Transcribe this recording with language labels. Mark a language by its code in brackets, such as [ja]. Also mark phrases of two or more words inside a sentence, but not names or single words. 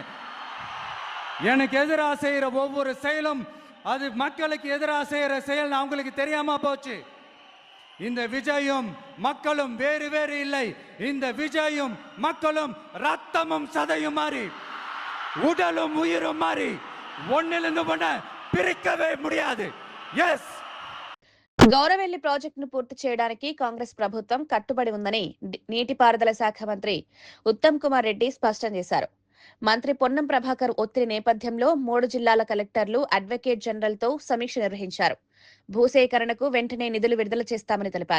[ta] எனக்கு எதிராக செய்யற ஒவ்வொரு செயலும் அது மக்களுக்கு எதிராக செய்யற செயல் அவங்களுக்கு தெரியாம போச்சு. இந்த விஜயும் மக்களும் வேறு வேறு இல்லை. இந்த விஜயும் மக்களும் ரத்தமும் சதையும் மாறி, உடலும் உயிரும் மாறி, ஒன்னிலிருந்து ஒண்ண பிரிக்கவே முடியாது. எஸ், [te] గౌరవెల్లి ప్రాజెక్టును పూర్తి చేయడానికి కాంగ్రెస్ ప్రభుత్వం కట్టుబడి ఉందని నీటిపారుదల శాఖ మంత్రి ఉత్తమ్ కుమార్ రెడ్డి స్పష్టం చేశారు. మంత్రి పొన్నం ప్రభాకర్ ఒత్తిడి నేపథ్యంలో 3 జిల్లాల కలెక్టర్లు అడ్వకేట్ జనరల్ తో సమీక్ష నిర్వహించారు. భూసేకరణకు వెంటనే నిధులు విడుదల చేస్తామని తెలిపారు.